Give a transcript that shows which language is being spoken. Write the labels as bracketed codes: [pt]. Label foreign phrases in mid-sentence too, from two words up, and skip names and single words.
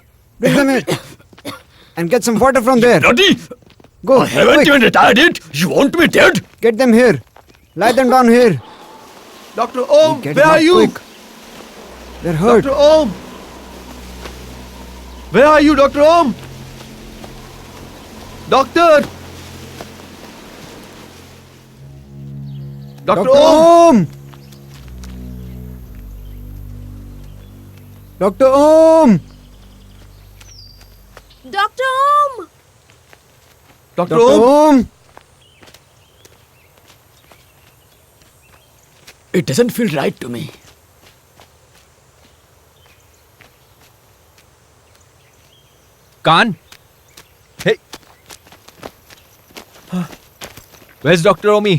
[en] Bring them here. And get some water from there. Bloody! Go, I haven't quick. even retired yet. You want me dead? Get them here. Lie them down here. Dr. Om, Get where them are up you? quick. They're hurt. Dr. Om! Where are you, Dr. Om? Doctor! Dr. Om! Dr. Om! Dr. Om! Dr. Dr. Om! Om! It doesn't feel right to me. Khan? Hey! Where's Dr. Omi?